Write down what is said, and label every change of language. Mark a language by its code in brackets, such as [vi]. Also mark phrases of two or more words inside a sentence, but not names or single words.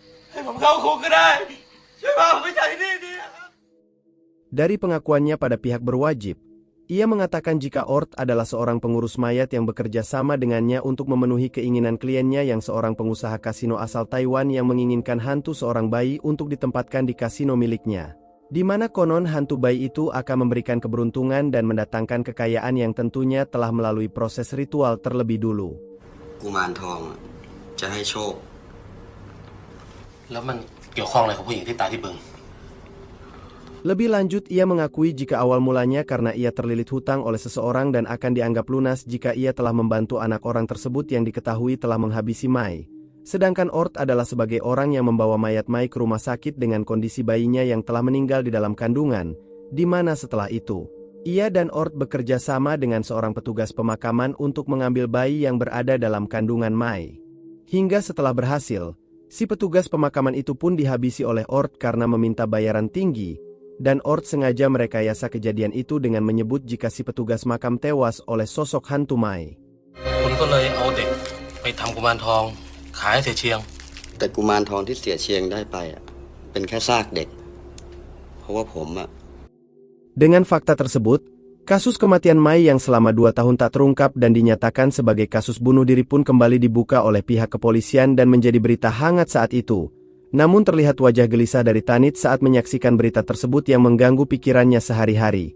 [id] Dari pengakuannya pada pihak berwajib, ia mengatakan jika Ord adalah seorang pengurus mayat yang bekerja sama dengannya untuk memenuhi keinginan kliennya yang seorang pengusaha kasino asal Taiwan yang menginginkan hantu seorang bayi untuk ditempatkan di kasino miliknya, di mana konon hantu bayi itu akan memberikan keberuntungan dan mendatangkan kekayaan yang tentunya telah melalui proses ritual terlebih dulu. [th] Guman Tong จะให้โชค แล้วมันเกี่ยวข้องอะไรกับผู้หญิงที่ตายที่บึง [id] Lebih lanjut, ia mengakui jika awal mulanya karena ia terlilit hutang oleh seseorang dan akan dianggap lunas jika ia telah membantu anak orang tersebut yang diketahui telah menghabisi Mai. Sedangkan Ord adalah sebagai orang yang membawa mayat Mai ke rumah sakit dengan kondisi bayinya yang telah meninggal di dalam kandungan, di mana setelah itu, ia dan Ord bekerja sama dengan seorang petugas pemakaman untuk mengambil bayi yang berada dalam kandungan Mai. Hingga setelah berhasil, si petugas pemakaman itu pun dihabisi oleh Ord karena meminta bayaran tinggi, dan Ord sengaja merekayasa kejadian itu dengan menyebut jika si petugas makam tewas oleh sosok hantu Mai. [th] คุณก็เลยเอาเด็กไปทำกุมารทองขายให้เสียเชียง แต่กุมารทองที่เสียเชียงได้ไปเป็นแค่ซากเด็กเพราะว่าผม Dengan [id] fakta tersebut, Kasus kematian Mai yang selama 2 tahun tak terungkap dan dinyatakan sebagai kasus bunuh diri pun kembali dibuka oleh pihak kepolisian dan menjadi berita hangat saat itu. Namun terlihat wajah gelisah dari Tanit saat menyaksikan berita tersebut yang mengganggu pikirannya sehari-hari.